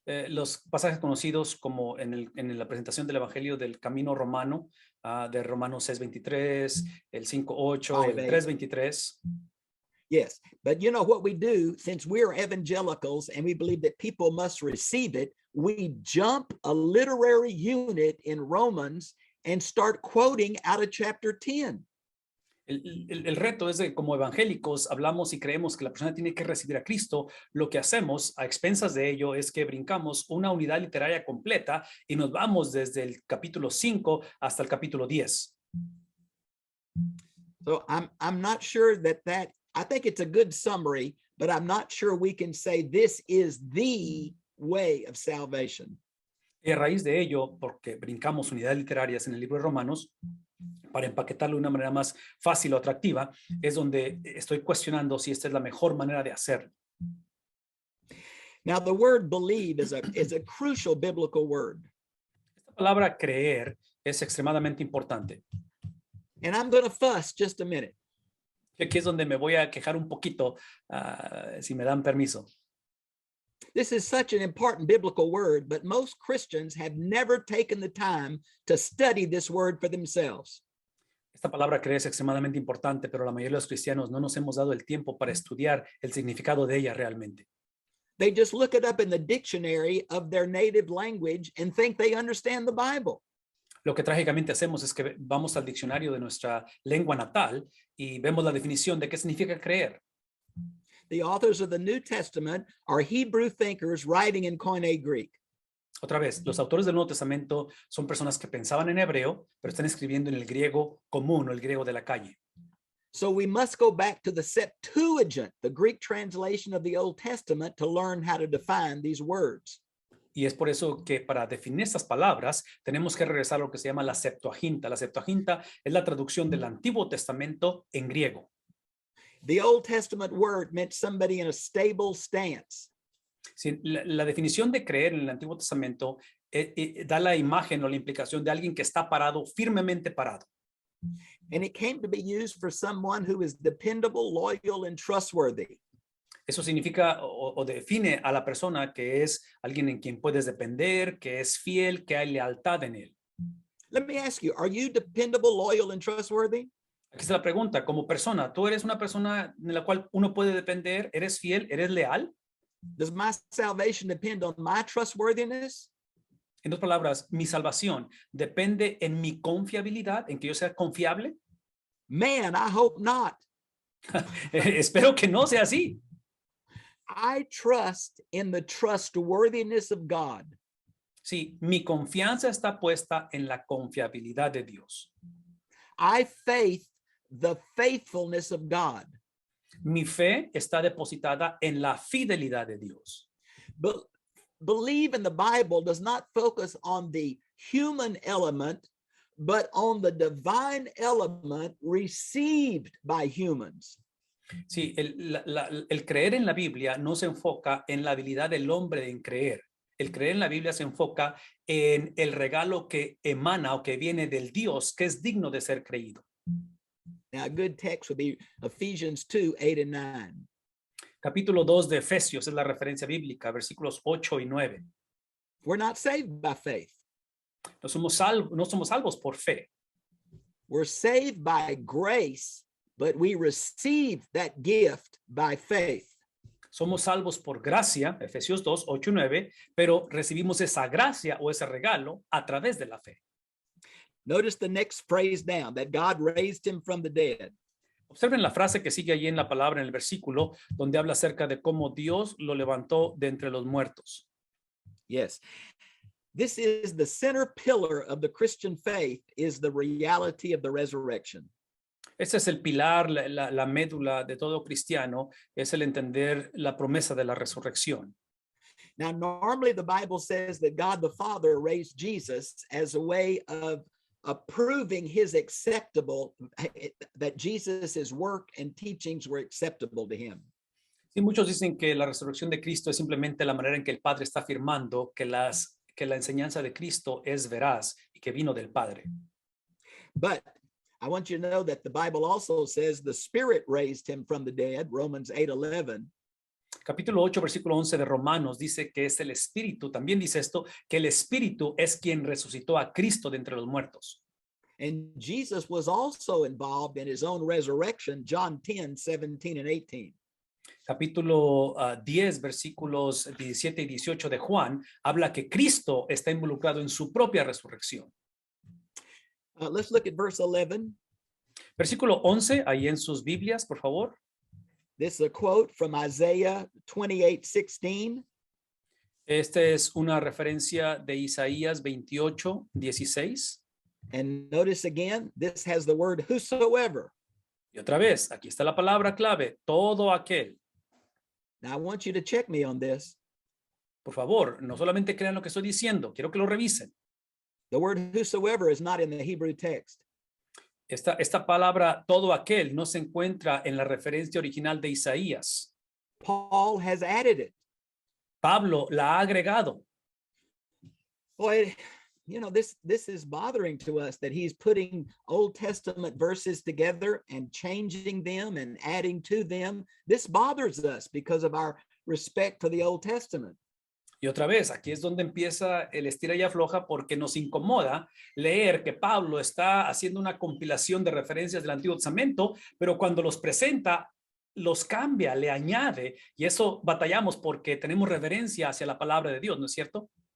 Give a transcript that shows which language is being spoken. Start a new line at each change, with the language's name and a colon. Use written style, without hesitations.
Spanish: Los pasajes conocidos como en la presentación del evangelio del camino romano, de Romanos 6:23, el 5:8, el 3:23.
English: Yes, but you know what we do, since we're evangelicals and we believe that people must receive it, we jump a literary unit in Romans and start quoting out of chapter 10.
Spanish: El reto es de como evangélicos hablamos y creemos que la persona tiene que recibir a Cristo. Lo que hacemos a expensas de ello es que brincamos una unidad literaria completa y nos vamos desde el capítulo 5 hasta el capítulo 10.
English: So I'm not sure that I think it's a good summary, but I'm not sure we can say this is the way of salvation.
Spanish: Y a raíz de ello, porque brincamos unidades literarias en el libro de Romanos, para empaquetarlo de una manera más fácil o atractiva, es donde estoy cuestionando si esta es la mejor manera de hacerlo.
English: Now, the word believe is a crucial biblical word.
Spanish: Esta palabra creer es extremadamente importante.
English: And I'm going to fuss just a minute.
Spanish: Aquí es donde me voy a quejar un poquito, si me dan permiso.
English: This is such an important biblical word, but most Christians have never taken the time to study this word for themselves.
Spanish: Esta palabra creer es extremadamente importante, pero la mayoría de los cristianos no nos hemos dado el tiempo para estudiar el significado de ella realmente.
English: They just look it up in the dictionary of their native language and think they understand the Bible.
Spanish: Lo que trágicamente hacemos es que vamos al diccionario de nuestra lengua natal y vemos la definición de qué significa creer.
English: The authors of the New Testament are Hebrew thinkers writing in Koine Greek.
Spanish: Otra vez, los autores del Nuevo Testamento son personas que pensaban en hebreo, pero están escribiendo en el griego común o el griego de la calle.
English: So we must go back to the Septuagint, the Greek translation of the Old Testament, to learn how to define these words.
Spanish: Y es por eso que para definir estas palabras tenemos que regresar a lo que se llama la Septuaginta. La Septuaginta es la traducción del Antiguo Testamento en griego.
English: The Old Testament word meant somebody in a stable stance.
Spanish: Sí, la definición de creer en el Antiguo Testamento da la imagen o la implicación de alguien que está parado, firmemente parado.
English: And it came to be used for someone who is dependable, loyal, and trustworthy.
Spanish: Eso significa o define a la persona que es alguien en quien puedes depender, que es fiel, que hay lealtad en él.
English: Let me ask you, are you dependable, loyal, and trustworthy?
Spanish: Aquí está la pregunta, como persona, ¿tú eres una persona en la cual uno puede depender? ¿Eres fiel? ¿Eres leal?
English: Does my salvation depend on my trustworthiness?
Spanish: En otras palabras, ¿mi salvación depende en mi confiabilidad, en que yo sea confiable?
English: Man, I hope not.
Spanish: Espero que no sea así.
English: I trust in the trustworthiness of God.
Spanish: Sí, mi confianza está puesta en la confiabilidad de Dios.
English: I faith the faithfulness of God.
Spanish: Mi fe está depositada en la fidelidad de Dios.
English: But believe in the Bible does not focus on the human element, but on the divine element received by humans.
Spanish: Sí, el creer en la Biblia no se enfoca en la habilidad del hombre en creer. El creer en la Biblia se enfoca en el regalo que emana o que viene del Dios que es digno de ser creído.
English: Now, a good text would be Ephesians 2, 8 and 9.
Spanish: Capítulo 2 de Efesios es la referencia bíblica, versículos 8 y 9.
English: We're not saved by faith.
Spanish: No somos salvos por fe.
English: We're saved by grace, but we receive that gift by faith.
Spanish: Somos salvos por gracia, Efesios 2, 8 y 9, pero recibimos esa gracia o ese regalo a través de la fe.
English: Notice the next phrase down, that God raised him from the dead.
Spanish: Observen la frase que sigue allí en la palabra, en el versículo, donde habla acerca de cómo Dios lo levantó de entre los muertos.
English: Yes. This is the center pillar of the Christian faith, is the reality of the resurrection.
Spanish: Ese es el pilar, la médula de todo cristiano, es el entender la promesa de la resurrección.
English: Now, normally the Bible says that God the Father raised Jesus as a way of proving his acceptable, that Jesus' work and teachings were acceptable to him.
Spanish: Sí, muchos dicen que la resurrección de Cristo es simplemente la manera en que el Padre está afirmando que la enseñanza de Cristo es veraz y que vino del Padre.
English: But I want you to know that the Bible also says the Spirit raised him from the dead, Romans 8:11.
Spanish: Capítulo 8, versículo 11 de Romanos dice que es el Espíritu, también dice esto, que el Espíritu es quien resucitó a Cristo de entre los muertos.
English: And Jesus was also involved in his own resurrection, John 10, 17 and 18.
Spanish: Capítulo 10, versículos 17 y 18 de Juan, habla que Cristo está involucrado en su propia resurrección.
English: Let's look at verse 11.
Spanish: Versículo 11, ahí en sus Biblias, por favor.
English: This is a quote from Isaiah 28:16.
Spanish: Esta es una referencia de Isaías 28, 16.
English: And notice again, this has the word whosoever.
Spanish: Y otra vez, aquí está la palabra clave, todo aquel.
English: Now I want you to check me on this.
Spanish: Por favor, no solamente crean lo que estoy diciendo, quiero que lo revisen.
English: The word whosoever is not in the Hebrew text.
Spanish: Esta palabra todo aquel no se encuentra en la referencia original de Isaías.
English: Paul has added it.
Spanish: Pablo la ha agregado.
English: Boy, you know, this is bothering to us that he's putting Old Testament verses together and changing them and adding to them. This bothers us because of our respect for the Old Testament.
Spanish: Y otra vez, aquí es donde empieza el estira y afloja porque nos incomoda leer que Pablo está haciendo una compilación de referencias del Antiguo Testamento, pero cuando los presenta, los cambia, le añade, y eso batallamos porque tenemos reverencia hacia la palabra de Dios, ¿no es cierto?